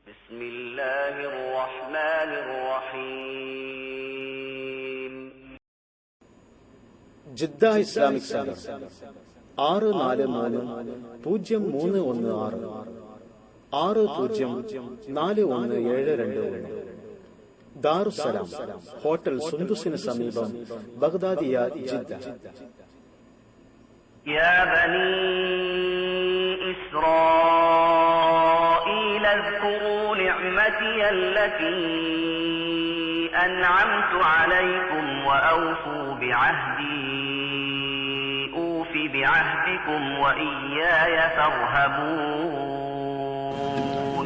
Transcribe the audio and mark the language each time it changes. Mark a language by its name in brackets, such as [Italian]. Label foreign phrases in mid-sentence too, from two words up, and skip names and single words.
[Arabic] بسم الله الرحمن الرحيم. [Malayalam] ജിദ്ദ ഇസ്ലാമിക് സെന്റർ 643-0316 60417221. ദാറുസ്സലാം ഹോട്ടൽ സുന്ദുസിന് സമീപം ബഗ്ദാദിയ ജിദ്ദ. [Arabic] يا بني إسرائيل اذكروا نعمتي التي أنعمت عليكم وأوفوا بعهدي أوف بعهدكم وإياي فارهبون.